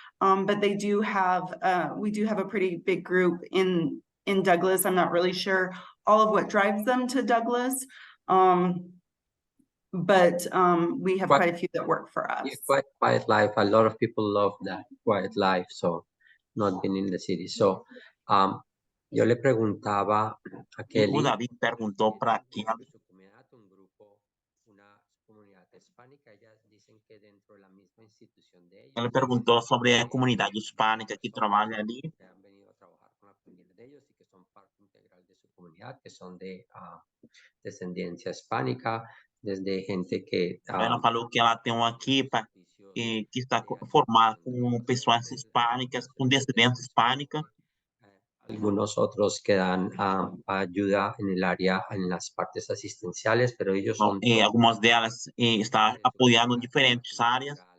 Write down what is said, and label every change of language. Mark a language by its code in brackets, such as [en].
[en] But we do have a pretty big group in Douglas. I'm not really sure all of what drives them to Douglas. But we have quite a few that work for us. Quiet life. A lot of people love that quiet life, so not being in the city. [es] So, yo le preguntaba a Kelly. David preguntó para quién. Su comunidad, una comunidad hispánica. Ellas dicen que dentro de la misma institución de ellos. Él preguntó sobre la comunidad hispánica que trabaja allí. Que han venido a trabajar con la familia de ellos y que son parte integral de su comunidad, que son de descendencia hispánica, desde gente que... [pt] Ela falou que ela tem uma equipe que está formada com pessoas hispânicas, com descendência hispânica. [es] Algunos otros que dan ayuda en el área, en las partes asistenciales, pero ellos son... [pt] algumas delas estão apoiando diferentes áreas.